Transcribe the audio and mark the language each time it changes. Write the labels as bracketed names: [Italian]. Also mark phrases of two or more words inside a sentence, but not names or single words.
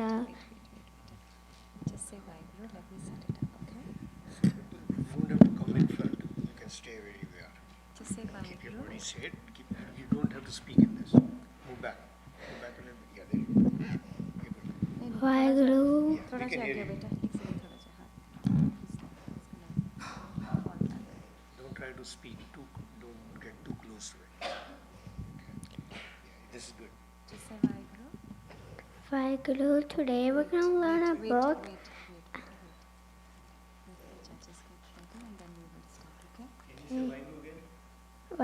[English] Just say Waheguru, let me set it up, okay? You won't have to come in front. You can stay where you are. Just say Keep your Waheguru. body straight. You don't have to speak in this. Move back. Move back a little bit. Yeah, there you go. You're good. [Hindi] वाहेगुरु। थोड़ा [English] We can [Hindi] सा [English] hear [Hindi] आगे [English] you. [Hindi] बेटा, एक सेकंड थोड़ा सा, हाँ. [English] Don't try to speak too. Don't get too close to it. Okay. Yeah, this is good. Just say Waheguru. Waheguru, today we're going to learn a book. Wait. Let the judges get ready and then we will start, okay?